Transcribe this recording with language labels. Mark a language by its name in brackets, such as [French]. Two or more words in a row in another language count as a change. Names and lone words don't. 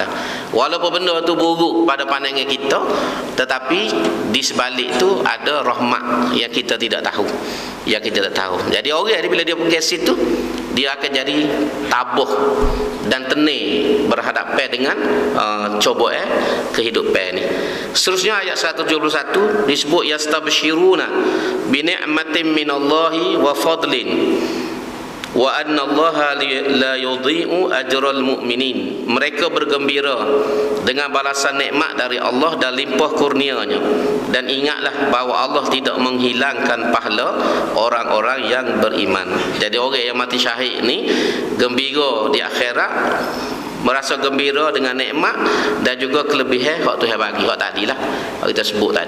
[Malay] Walaupun benda tu buruk pada pandangan kita, tetapi di sebalik tu ada rahmat yang kita tidak tahu. Yang kita tak tahu. Jadi orang ni bila dia pergi situ, dia akan jadi tabuh dan tenang berhadapan dengan cobaan kehidupan ni. Seterusnya ayat 171 disebut [Arabic] يستبشرون بنعمة من الله وفضل وأن الله لا يضيع أجر المؤمنين. [Malay] Mereka bergembira dengan balasan nikmat dari Allah dan limpah kurnianya, dan ingatlah bahawa Allah tidak menghilangkan pahala orang-orang yang beriman. Jadi orang yang mati syahid ni gembira di akhirat, merasa gembira dengan nikmat dan juga kelebihan hak Tuhan bagi, hak tadilah hak kita sebut tadi.